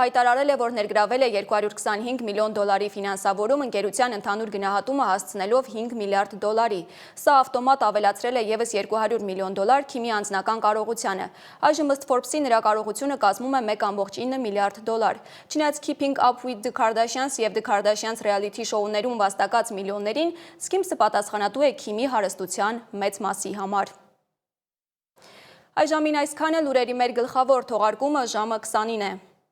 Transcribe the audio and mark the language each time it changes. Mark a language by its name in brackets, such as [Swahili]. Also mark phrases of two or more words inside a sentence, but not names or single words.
[Armenian] հայտարարել է, որ ներգրավել է $225 միլիոն ֆինանսավորում ընկերության ընդհանուր գնահատումը հասցնելով $5 միլիարդ։ Սա ավտոմատ ավելացրել է եւս $200 միլիոն Քիմի անձնական կարողությանը։ Այժմ ըստ Forbes-ի նրա կարողությունը կազմում է $1.9 միլիարդ։ Չնայած Keeping Up with the Kardashians եւ The Kardashians reality շոուներում վաստակած միլիոններին, Skims-ը պատասխանատու է Քիմի հարստության մեծ մասի համար։ Այժմին այսքանը լուրերի մեր գլխավոր թողարկումը ժամը 20-ին է։